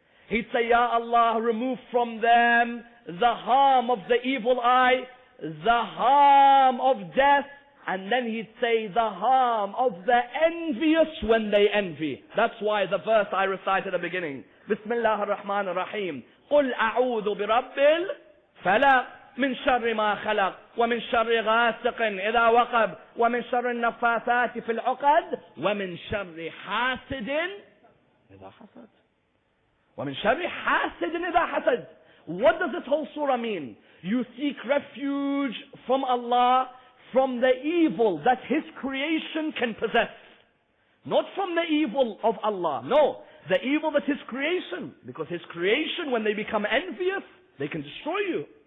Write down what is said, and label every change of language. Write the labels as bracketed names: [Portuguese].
[English] He'd say, Ya Allah, remove from them the harm of the evil eye, the harm of death, and then he'd say the harm of the envious when they envy. That's why the verse I recited at the beginning. [Arabic] Bismillah ar-Rahman ar-Rahim. قُلْ أَعُوذُ بِرَبِّ الْفَلَقِ من شر ما خلق ومن شر غاسق إذا وقب ومن شر النفاثات في العقد ومن شر حاسد إذا حسد ومن شر حاسد إذا حسد. [English] What does this whole surah mean? You seek refuge from Allah from the evil that His creation can possess. Not from the evil of Allah. No, the evil that His creation. Because His creation, when they become envious, they can destroy you.